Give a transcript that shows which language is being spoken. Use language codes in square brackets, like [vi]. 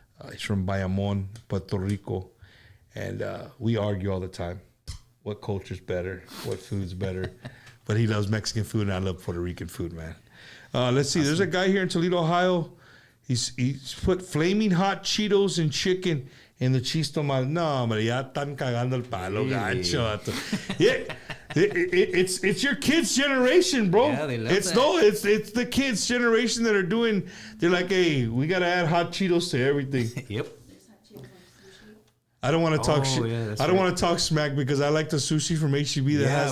[en] He's from Bayamon, Puerto Rico, and we argue all the time. What culture's better? What food's better? But he loves Mexican food, and I love Puerto Rican food, man. Let's see. There's a guy here in Toledo, Ohio. He's put flaming hot Cheetos and chicken in the cheese tomal. [es] No, hombre, ya están cagando el palo, gancho. [en] Yeah, it's your kids' generation, bro. Yeah, they love it's that. No, it's the kids' generation that are doing. They're like, hey, we gotta add hot Cheetos to everything. Yep. I don't want to talk Oh, shit. yeah, I don't want to talk smack because I like the sushi from HEB that has